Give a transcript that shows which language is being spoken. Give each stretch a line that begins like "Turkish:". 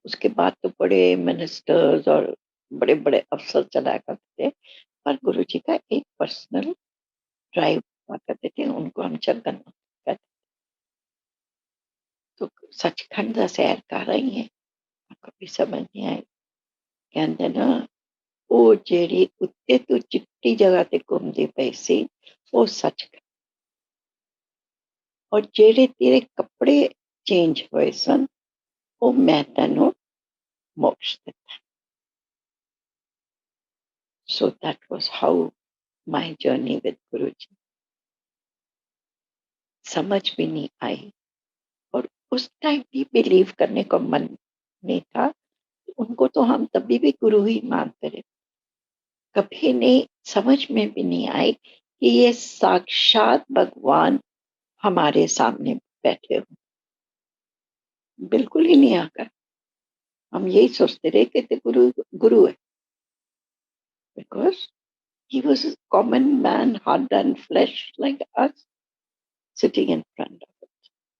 Hindi: उसके बाद तो बड़े मिनिस्टर्स और बड़े बड़े अफसर चलाया करते थे, पर गुरुजी का एक पर्सनल ड्राइव हुआ करते थे, उनको हम छगन कहते। तो सचखंड दा सैर कर रही है, कभी समझ नहीं आई। कहते ना
Punjabi: ਉਹ ਜਿਹੜੀ ਉੱਤੇ ਤੋਂ ਚਿੱਟੀ ਜਗ੍ਹਾ ਤੇ ਘੁੰਮਦੀ ਪਈ ਸੀ ਉਹ ਸੱਚਖੰਡ। ਔਰ ਜਿਹੜੇ ਤੇਰੇ ਕੱਪੜੇ ਚੇਂਜ ਹੋਏ ਸਨ ਉਹ ਮੈਂ ਤੈਨੂੰ ਮੋਕਸ਼ ਦਿੱਤਾ।
English: So that was how my journey with Guruji।
Hindi: समझ भी नहीं आई और उस टाइम भी बिलीव करने को मन नहीं था। उनको तो हम तभी भी गुरु ही मानते रहे। कभी नहीं समझ में भी नहीं आई कि ये साक्षात भगवान हमारे सामने बैठे हो। बिल्कुल ही नहीं आकर हम यही सोचते रहे कि ते गुरु गुरु है,
English: Because he was a common man, hard and flesh like us, sitting in front of us।